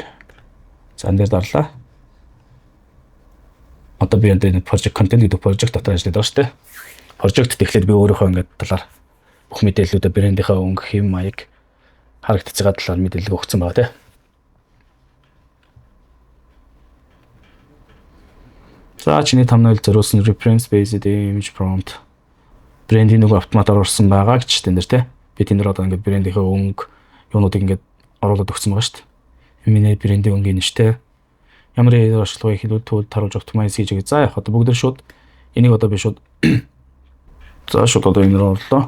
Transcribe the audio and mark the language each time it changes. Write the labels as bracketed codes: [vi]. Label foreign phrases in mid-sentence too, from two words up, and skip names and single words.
[mn] За энэ дээр дарлаа. Одоо би энэ project content гэдэг project дотор ажилладаг байгаа шүү дээ. Project тэгэхээр би өөрийнхөө ингээд талаар бүх мэдээллүүдээ брендийнхаа өнгө хэм маяг харагдаж байгаа талаар мэдээлэл өгсөн байгаа тийм. За чиний thumbnail зориулсан [en] reference based image prompt [mn] брендийн нэг автоматар орсон байгаа гэж тэн дээр тийм. Би тэн дээр одоо ингээд брендийнхээ өнгө юунуудыг ингээд оруулаад өгсөн байгаа шүү дээ. Миний брендийн өнгөний нэртэй ямар ашиглагыг хэлбэл тул таруулж optimize хийж байгаа. За яг одоо бүгд шууд энийг одоо би шууд за шууд одоо энэ рүү орлоо.